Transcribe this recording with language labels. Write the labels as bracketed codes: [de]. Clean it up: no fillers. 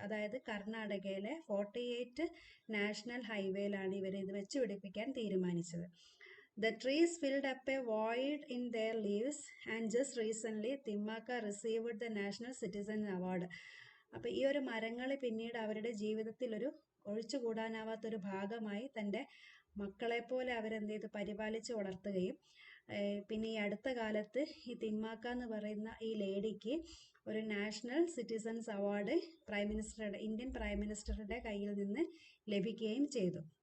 [ml] അതായത് കർണാടകയിലെ 48 നാഷണൽ ഹൈവേയിലാണ് ഇവർ ഇത് വെച്ച് പിടിപ്പിക്കാൻ തീരുമാനിച്ചത്. [en] The trees filled up a void in their leaves, and just recently Timmaka received the National Citizen Award. [ml] അപ്പോൾ ഈ ഒരു മരങ്ങൾ പിന്നീട് അവരുടെ ജീവിതത്തിൽ ഒരു ഒഴിച്ചുകൂടാനാവാത്തൊരു ഭാഗമായി തൻ്റെ മക്കളെപ്പോലെ അവരെന്ത് ചെയ്ത് പരിപാലിച്ച് വളർത്തുകയും, പിന്നെ ഈ അടുത്ത കാലത്ത് ഈ തിമ്മാക്ക എന്ന് പറയുന്ന ഈ ലേഡിക്ക് ഒരു national citizens award Indian prime മിനിസ്റ്ററുടെ കയ്യിൽ നിന്ന് ലഭിക്കുകയും ചെയ്തു.